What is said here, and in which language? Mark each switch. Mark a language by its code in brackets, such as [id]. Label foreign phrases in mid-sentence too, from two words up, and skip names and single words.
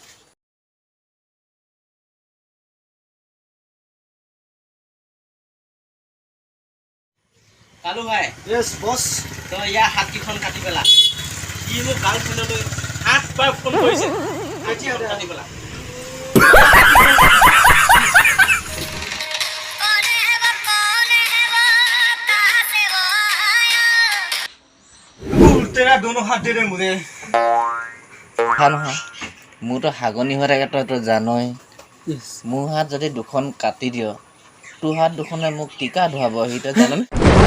[as] কালু ভাই [en] Yes boss [as] তই ইয়াৰ হাতকেইখন কাটি পেলা ই মোক গাৰ্লফ্ৰেণ্ডলৈ 8 বাৰ ফোন কৰিছে কাটি পেলা [hi] तेरा दोनों हाथ दे दे मुझे [as] নহয় মোৰতো হাগনি হৈ থাকে তইতো জানই মোৰ হাত যদি দুখন কাটি দিয় তোৰ হাত দুখনে মোক টিকা ধুৱাব সেইটো জানো